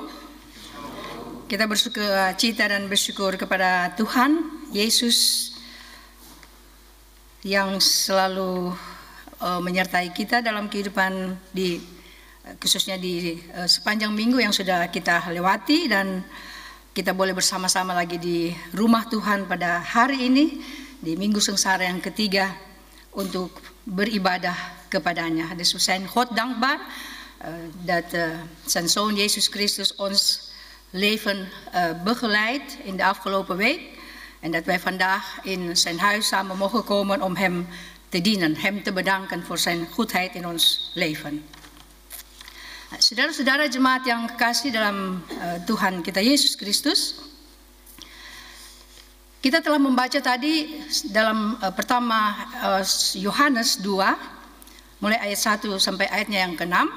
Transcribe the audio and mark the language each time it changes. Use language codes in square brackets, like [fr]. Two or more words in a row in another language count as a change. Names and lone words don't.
[id] Kita bersukacita dan bersyukur kepada Tuhan Yesus yang selalu menyertai kita dalam kehidupan khususnya di sepanjang minggu yang sudah kita lewati, dan kita boleh bersama-sama lagi di rumah Tuhan pada hari ini di Minggu Sengsara yang ketiga untuk beribadah kepadanya. [nl] Dus we zijn God dankbaar dat zijn Zoon Jezus Christus ons leven begeleidt in de afgelopen week. En dat wij vandaag in zijn huis samen mogen komen om hem te dienen. Hem te bedanken voor zijn goedheid in ons leven. [id] Saudara-saudara jemaat yang kekasih dalam Tuhan kita Yesus Kristus. Kita telah membaca tadi dalam pertama Yohanes 2, mulai ayat 1 sampai ayatnya yang ke-6.